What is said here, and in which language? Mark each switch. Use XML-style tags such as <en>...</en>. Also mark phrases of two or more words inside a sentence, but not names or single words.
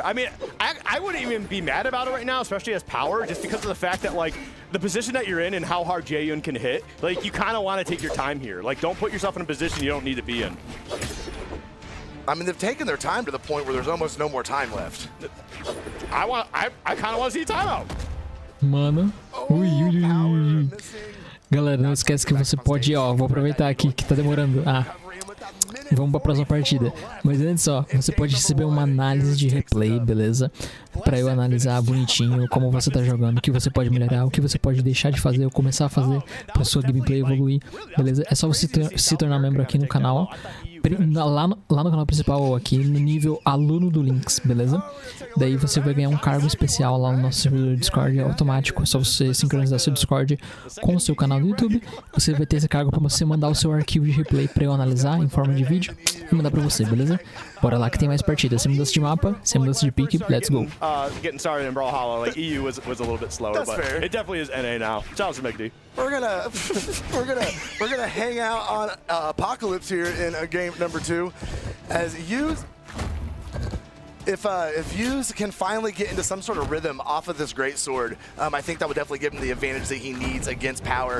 <en>I mean, I wouldn't even be mad about it right now, especially as Power, just because of the fact that, like, the position that you're in and how hard Jaehyun can hit, like, you kind of want to take your time here. Like, don't put yourself in a position you don't need to be in. I mean, they've taken their time to the point where there's almost no more time left. I kind of want to see timeout.</en> <pt>Mano. Ui, ui, ui, Power ui, ui.</pt> <en>missing.</en> <pt>Galera, não esquece que você pode, ó, vou aproveitar aqui que tá demorando. Vamos pra próxima partida. Mas antes, ó, você pode receber uma análise de replay, beleza? Pra eu analisar bonitinho como você tá jogando, o que você pode melhorar, o que você pode deixar de fazer ou começar a fazer pra sua gameplay evoluir, beleza? É só você se tornar membro aqui no canal, lá no canal principal ou aqui no nível aluno do Lynx, beleza? Daí você vai ganhar um cargo especial lá no nosso servidor Discord, é automático, é só você sincronizar seu Discord com o seu canal do YouTube. Você vai ter esse cargo pra você mandar o seu arquivo de replay pra eu analisar em forma de vídeo e mandar pra você, beleza? Bora lá que tem mais partidas. Sem mudança de mapa, sem mudança de pique,</pt> <en>let's go. Getting started in Brawlhalla, like EU was a little bit slower, That's but fair. it definitely is NA now. Shout out to McD. We're gonna hang out on Apocalypse here in game number 2, as Hughes. If Hughes can finally get into some sort of rhythm off of this great sword, I think that would definitely give him the advantage that he needs against Power.</en>